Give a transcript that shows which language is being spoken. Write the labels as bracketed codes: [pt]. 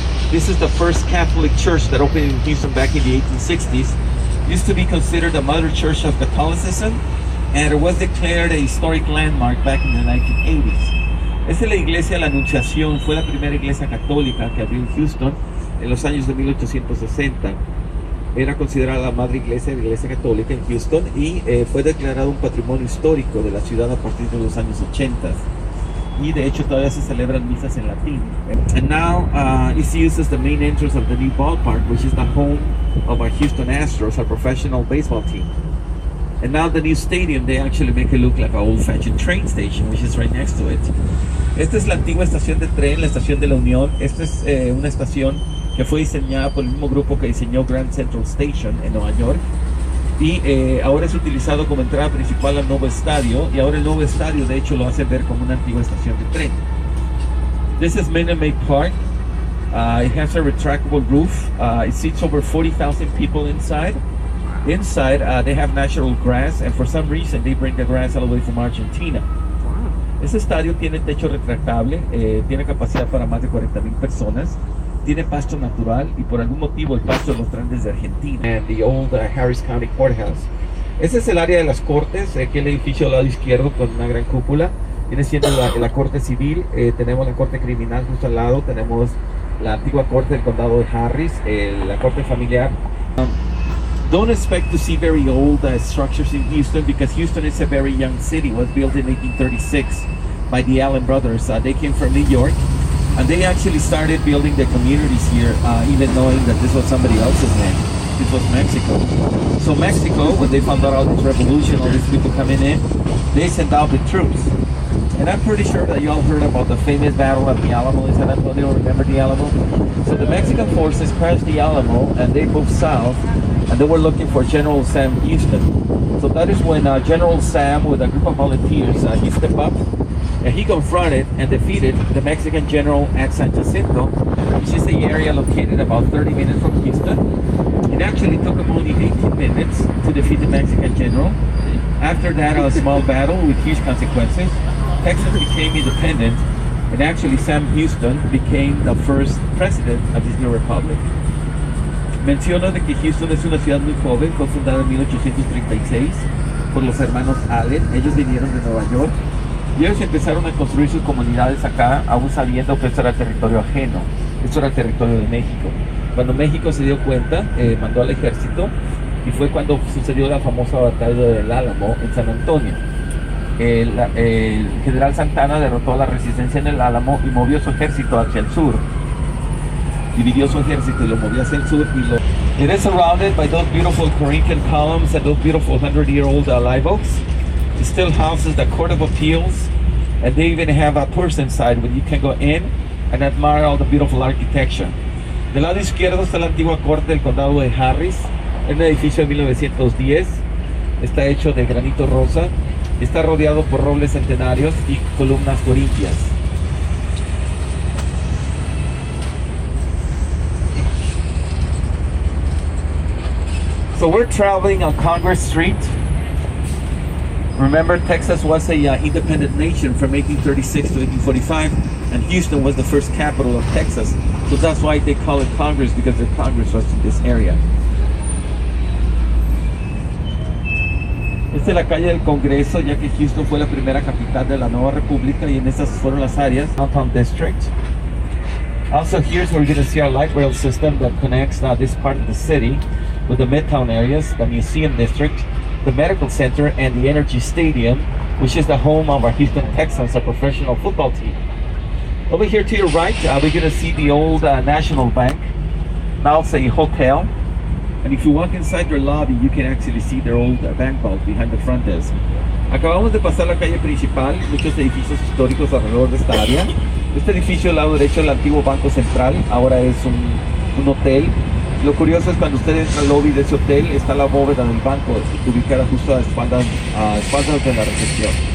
[en] This is the first Catholic church that opened in Houston back in the 1860s. Used to be considered the mother church of Catholicism, and it was declared a historic landmark back in the 1980s. [es] Esta es la iglesia de la Anunciación, fue la primera iglesia católica que abrió en Houston en los años de 1860. Era considerada la madre iglesia de la iglesia católica en Houston, y fue declarado un patrimonio histórico de la ciudad a partir de los años 80. Y de hecho todavía se celebran misas en latín. [en] And now it's used as the main entrance of the new ballpark, which is the home of our Houston Astros, our professional baseball team. And now the new stadium, they actually make it look like an old-fashioned train station, which is right next to it. [es] Esta es la antigua estación de tren, la estación de la Unión. Esta es una estación que fue diseñada por el mismo grupo que diseñó Grand Central Station en Nueva York, y ahora es utilizado como entrada principal al nuevo estadio, y ahora el nuevo estadio de hecho lo hace ver como una antigua estación de tren. [en] This is Minute Maid Park. It has a retractable roof. It seats over 40,000 people inside. Inside they have natural grass, and for some reason they bring the grass all the way from Argentina. [es] Este estadio tiene techo retractable, tiene capacidad para más de 40,000 personas. Tiene pasto natural, y por algún motivo el pasto los traen desde Argentina. [en] And the old Harris County Courthouse. [es] Este es el área de las cortes, aquí el edificio al lado izquierdo con una gran cúpula. Viene siendo la corte civil, tenemos la corte criminal justo al lado, tenemos la antigua corte del condado de Harris, la corte familiar. [en] Don't expect to see very old structures in Houston, because Houston is a very young city. It was built in 1836 by the Allen brothers. They came from New York. And they actually started building the communities here, even knowing that this was somebody else's land. This was Mexico. So Mexico, when they found out all this revolution, all these people coming in, they sent out the troops. And I'm pretty sure that you all heard about the famous battle of the Alamo in San Antonio. Remember the Alamo? So the Mexican forces crashed the Alamo, and they moved south, and they were looking for General Sam Houston. So that is when General Sam, with a group of volunteers, he stepped up, and he confronted and defeated the Mexican general at San Jacinto, which is the area located about 30 minutes from Houston. It actually took him only 18 minutes to defeat the Mexican general. After that, a small battle with huge consequences, Texas became independent, And actually Sam Houston became the first president of this new republic. [es] Menciono de que Houston es una ciudad muy joven, fue fundada en 1836 por los hermanos Allen. Ellos vinieron de Nueva York y ellos empezaron a construir sus comunidades acá, aún sabiendo que esto era territorio ajeno, esto era territorio de México. Cuando México se dio cuenta, mandó al ejército, y fue cuando sucedió la famosa batalla del Álamo en San Antonio. El general Santana derrotó la resistencia en el Álamo y movió su ejército hacia el sur. Dividió su ejército y lo movió hacia el sur. [en] It is surrounded by those beautiful Corinthian columns and those beautiful 100-year-old live oaks. It still houses the Court of Appeals, and they even have a tours inside where you can go in and admire all the beautiful architecture. [es] Del lado izquierdo está la antigua corte del condado de Harris. Es un edificio de 1910. Está hecho de granito rosa. Está rodeado por robles centenarios y columnas corintias. [en] So we're traveling on Congress Street. Remember, Texas was a independent nation from 1836 to 1845, and Houston was the first capital of Texas. So that's why they call it Congress, because their Congress was in this area. [es] Esta es la calle del Congreso, ya que Houston fue la primera capital de la nueva república, y en estas fueron las áreas. [en] Downtown District. Also, here's where we're going to see our light rail system that connects this part of the city with the Midtown areas, the Museum District, the Medical Center, and the Energy Stadium, which is the home of our Houston Texans, a professional football team. Over here to your right, we're going to see the old National Bank, now it's a hotel. And if you walk inside their lobby, you can actually see their old bank vault behind the front desk. [es] Acabamos de pasar la calle principal, muchos edificios históricos alrededor de esta área. Este edificio al lado derecho, el antiguo Banco Central, ahora es un hotel. Lo curioso es cuando usted entra al lobby de ese hotel, está la bóveda del banco ubicada justo a espaldas de la recepción.